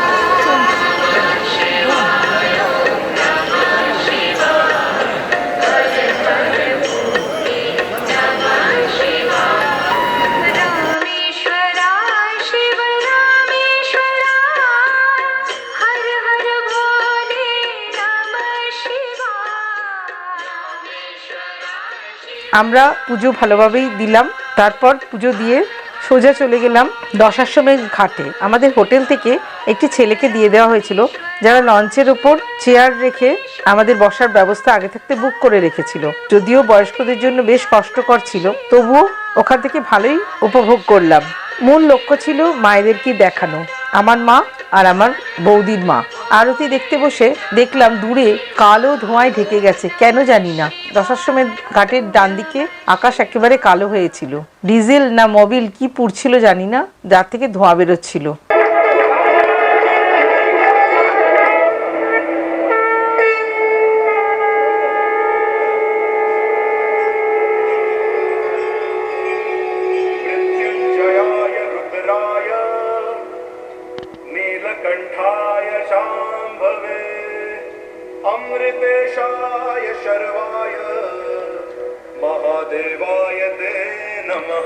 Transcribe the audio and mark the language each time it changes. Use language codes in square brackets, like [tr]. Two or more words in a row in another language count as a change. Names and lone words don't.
[sa] रामेश्वराय शिव रामेश्वराय हर हर भोले नमः शिवाय। [bn] আমরা পুজো ভালোভাবেই দিলাম। তারপর পুজো দিয়ে সোজা চলে গেলাম দশাশ্বমেধ ঘাটে। আমাদের হোটেল থেকে একটি ছেলেকে দিয়ে দেওয়া হয়েছিল, যারা লঞ্চের ওপর চেয়ার রেখে আমাদের বসার ব্যবস্থা আগে থাকতে বুক করে রেখেছিল। যদিও বয়স্কদের জন্য বেশ কষ্টকর ছিল, তবুও ওখান থেকে ভালোই উপভোগ করলাম। মূল লক্ষ্য ছিল মায়েদেরকে দেখানো, আমার মা আর আমার বৌদির মা। আরতি দেখতে বসে দেখলাম দূরে কালো ধোঁয়ায় ঢেকে গেছে, কেন জানি না। দশাশ্বমেধ ঘাটের ডান দিকে আকাশ একেবারে কালো হয়েছিল। ডিজেল না মোবিল কি পুড়ছিল জানি না, যার থেকে ধোঁয়া বেরোচ্ছিল। [sa] मृत्युंजयाय रुद्राय नीलकंठाय शांभवे अमृतेशाय शर्वाय महादेवाय ते नमः।